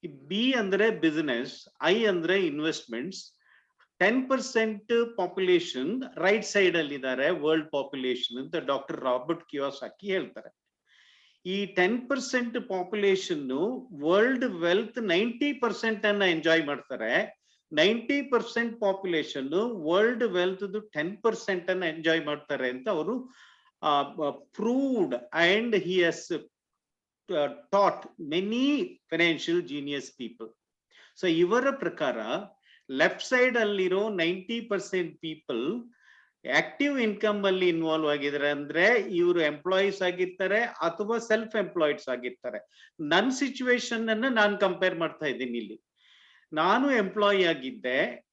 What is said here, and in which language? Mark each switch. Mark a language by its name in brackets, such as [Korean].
[Kannada] B ಅಂದ್ರೆ business, I ಅಂದ್ರೆ investments. 10% population right side ಅಲ್ಲಿ ಇದ್ದಾರೆ, ವರ್ಲ್ಡ್ ಪಾಪ್ಯುಲೇಷನ್ ಅಂತ ಡಾಕ್ಟರ್ ರಾಬರ್ಟ್ ಕಿಯೋಸಾಕಿ ಹೇಳ್ತಾರೆ. ಈ 10% ಪಾಪ್ಯುಲೇಷನ್ ವರ್ಲ್ಡ್ ವೆಲ್ತ್ 90% ಅನ್ನ ಎಂಜಾಯ್ ಮಾಡ್ತಾರೆ. 90% ಪಾಪ್ಯುಲೇಷನ್ ವರ್ಲ್ಡ್ ವೆಲ್ತ್ 10% ಅನ್ನ ಎಂಜಾಯ್ ಮಾಡ್ತಾರೆ ಅಂತ ಅವರು ಪ್ರೂವ್ಡ್. [English] And he has taught many financial genius people. [Kannada] So ಇವರ ಪ್ರಕಾರ ಲೆಫ್ಟ್ ಸೈಡ್ ಅಲ್ಲಿರೋ 90% ಪೀಪಲ್ ಆಕ್ಟಿವ್ ಇನ್ಕಮ್ ಅಲ್ಲಿ ಇನ್ವಾಲ್ವ್ ಆಗಿದ್ದಾರೆ. ಅಂದ್ರೆ ಇವರು ಎಂಪ್ಲಾಯೀಸ್ ಆಗಿರ್ತಾರೆ ಅಥವಾ ಸೆಲ್ಫ್ ಎಂಪ್ಲಾಯ್ಡ್ಸ್ ಆಗಿರ್ತಾರೆ. ನನ್ನ ಸಿಚುವೇಶನ್ ಅನ್ನ ನಾನು ಕಂಪೇರ್ ಮಾಡ್ತಾ ಇದ್ದೀನಿ ಇಲ್ಲಿ. ನಾನು ಎಂಪ್ಲಾಯಿ ಆಗಿದ್ದೆ.